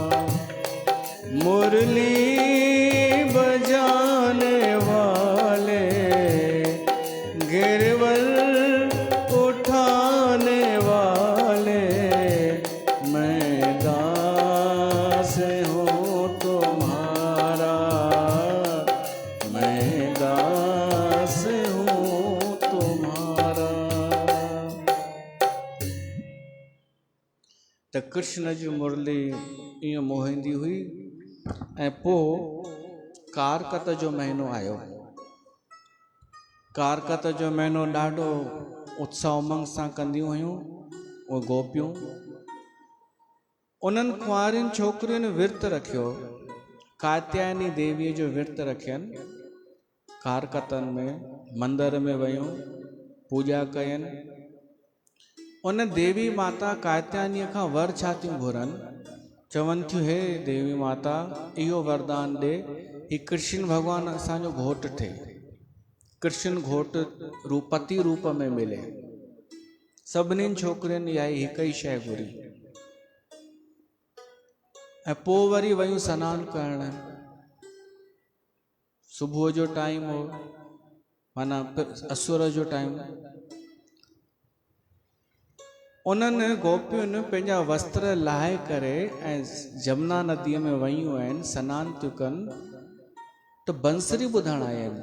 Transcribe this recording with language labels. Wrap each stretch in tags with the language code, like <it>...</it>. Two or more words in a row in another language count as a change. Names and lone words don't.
<hi>मुरली बजाने वाले गिरवल उठाने वाले, मैं दास हूँ तुम्हारा, मैं दास हूँ तुम्हारा।</hi> <sd>त कृष्ण जी मुरली ईअं मोहींदी हुई। ऐं पोइ कारकत जो महीनो आयो। कारकत जो महीनो ॾाढो उत्साह उमंग सां कंदियूं हुयूं उहे गोपियूं। उन्हनि कुंवारियुनि छोकिरियुनि विर्त रखियो, कात्यायनी देवीअ जो विर्त रखियनि। कारकतन में मंदिर में वयूं, पूजा कयनि। उन देवी माता कात्यायनी खां वर छा थियूं घुरनि, चवनि थियूं हे देवी माता इहो वरदान ॾे ही कृष्ण भगवान असांजो घोट थिए, कृष्ण घोट रूप पति रूप में मिले। सभिनीनि छोकिरियुनि इहा हिक ई शइ घुरी। ऐं पोइ वरी वयूं सनानु करणु। सुबुह जो टाइम हो, माना असुर जो टाइम। उन्हनि गोपियुनि पंहिंजा वस्त्र लाहे करे ऐं जमुना नदीअ में वयूं आहिनि, सनानु थियूं कनि, त बंसरी ॿुधण आया आहिनि।</sd>